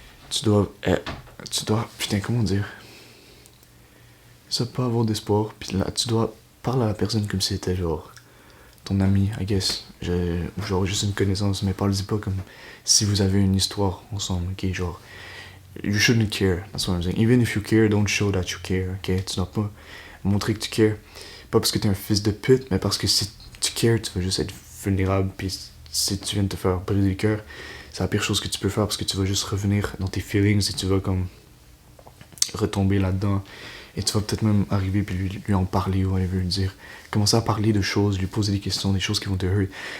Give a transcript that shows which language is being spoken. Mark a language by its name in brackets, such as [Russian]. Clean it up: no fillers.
[French] tu dois... Putain, comment dire? Ça pas avoir d'espoir, puis là, tu dois parler à la personne comme si c'était genre ton ami, [English] I guess. [French] Genre juste une connaissance, mais parle-y pas comme si vous avez une histoire ensemble, ok? Genre, [English] you shouldn't care, that's what I'm saying. Even if you care, don't show that you care, ok? [French] Tu dois pas montrer que tu cares. Pas parce que t'es un fils de pute, mais parce que si tu cares, tu vas juste être vulnérable, puis si tu viens de te faire briser le cœur, c'est la pire chose que tu peux faire parce que tu vas juste revenir dans tes feelings et tu vas comme retomber là-dedans. Et tu vas peut-être même arriver puis lui en parler ou aller lui dire. Commencer à parler de choses, lui poser des questions, des choses qui vont te hurt.